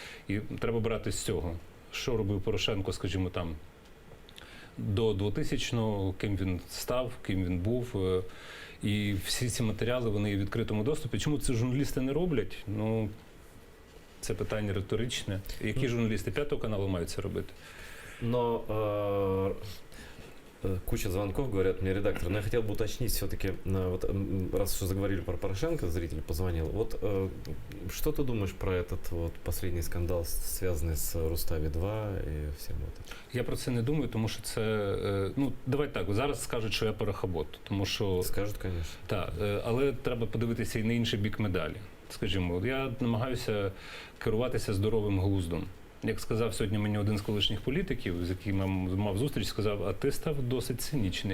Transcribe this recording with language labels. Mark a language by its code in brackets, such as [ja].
[uk] І треба брати з цього. Що робив Порошенко, скажімо, там, до 2000-го, ким він став, ким він був. І всі ці матеріали, вони є в відкритому доступі. Чому це журналісти не роблять? Це питання риторичне. Які журналісти П'ятого каналу мають це робити? [ru] Но куча звонков, говорят мне редактор, но я хотел бы уточнить все-таки, вот, раз уже заговорили про Порошенко, зритель позвонил, вот что ты думаешь про этот вот последний скандал, связанный с Рустави-2 и всем этим? [uk] Я про це не думаю, тому що це, давай так, зараз скажуть, що я парохобот, тому що... Скажуть, [ru] конечно. [uk] Так, але треба подивитися і на інший бік медалі. Скажімо, я намагаюся керуватися здоровим глуздом. Як сказав сьогодні мені один з колишніх політиків, з яким я мав зустріч, сказав, а ти став досить цинічний.